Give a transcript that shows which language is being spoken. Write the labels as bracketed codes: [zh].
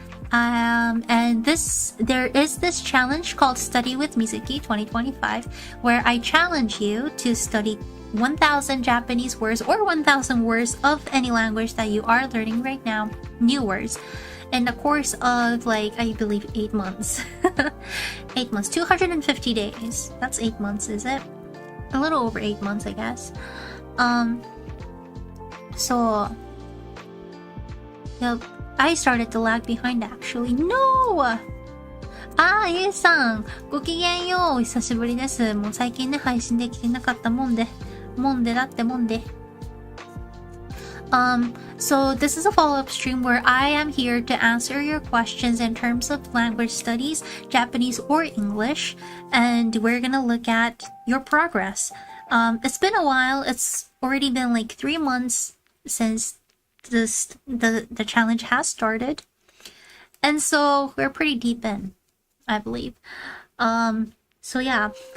[en] And there is this challenge called Study with Mizuki 2025, where I challenge you to study 1,000 Japanese words or 1,000 words of any language that you are learning right now, new words, in the course of, like, I believe 8 months. 8 months, 250 days. That's 8 months, is it? A little over 8 months, I guess. So, yep, I started to lag behind actually. No! [ja] イエさん、ごきげんよう。お久しぶりです。もう最近ね、配信できてなかったもんでだってもんで。 [en] So this is a follow-up stream where I am here to answer your questions in terms of language studies, Japanese or English, and we're gonna look at your progress. It's been a while. It's already been like 3 months since the challenge has started, and so we're pretty deep in, I believe. So yeah.